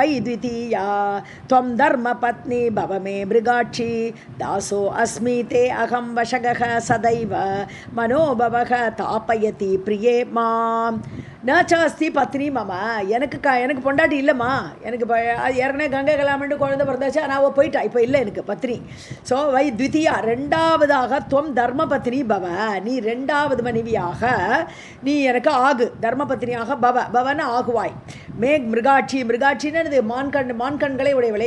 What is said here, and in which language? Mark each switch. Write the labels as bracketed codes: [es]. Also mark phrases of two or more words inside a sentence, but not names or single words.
[sa] द्वितीया त्वं धर्मपत्नी भव मे मृगाक्षी दासो अस्मि ते अहं वशगः सदैव मनोभवः तापयति प्रिये मां न च अस्ति पत्नी मम. [ta] எனக்கு பொண்டாட்டி இல்லைம்மா. எனக்கு இப்போ ஏற்கனவே கங்கை கலாமண்டு குழந்தை பிறந்தாச்சு. ஆனால் அவள் போயிட்டா, இப்போ இல்லை எனக்கு பத்னி. ஸோ [sa] वै द्वितीया [ta] ரெண்டாவதாக [sa] त्वं धर्म पत्नी भव, [ta] நீ ரெண்டாவது மனைவியாக நீ எனக்கு ஆகு. தர்ம பத்னியாக பவன ஆகுவாய். மிருகாட்சின்னு மான்கண்களை உடையவளே.